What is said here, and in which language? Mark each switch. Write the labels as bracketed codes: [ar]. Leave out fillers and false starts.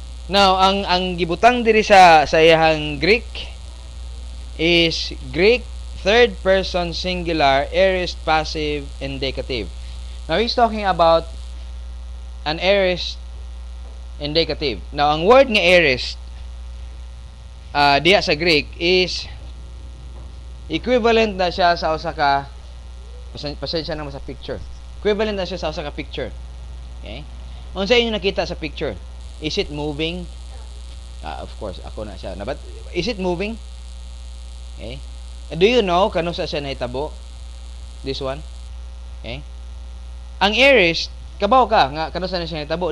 [ceb] Now, ang gibutang diri sa iyang Greek [en] is Greek third person singular aorist passive indicative. Now, he's talking about an aorist indicative. [ceb] Now, ang word nga aorist diya sa Greek is equivalent na siya sa usa ka pasensya na mo sa picture. Equivalent na siya sa usa ka picture. Okay? Unsa inyo nakita sa picture? [en] Is it moving? Of course, [ceb] ako na siya. [en] But is it moving? Okay? Do you know [ceb] kano sa siya nahitabo? [en] This one? Okay? [ceb] Ang aorist, kabaw ka nga kano sa siya nahitabo?